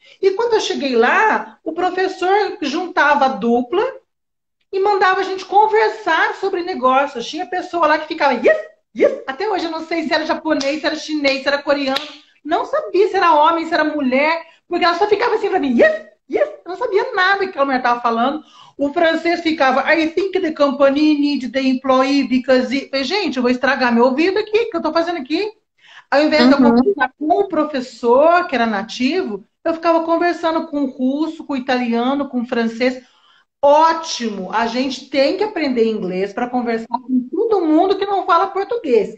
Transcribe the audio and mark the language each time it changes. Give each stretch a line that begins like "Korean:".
Portuguese: E quando eu cheguei lá, o professor juntava a dupla e mandava a gente conversar sobre negócios. Tinha pessoa lá que ficava,
English: yes, yes.
Portuguese: Até hoje eu não sei se era japonês, se era chinês, se era coreano. Não sabia se era homem, se era mulher, porque ela só ficava assim para mim,
English: yes, yes.
Portuguese: Eu não sabia nada que a mulher estava falando. O francês ficava,
English: I think the company need the employee because...
Portuguese: Falei, gente, eu vou estragar meu ouvido aqui, o que eu estou fazendo aqui? Ao invés de eu Uhum. conversar com o professor, que era nativo, eu ficava conversando com o russo, com o italiano, com o francês. Ótimo! A gente tem que aprender inglês para conversar com todo mundo que não fala português.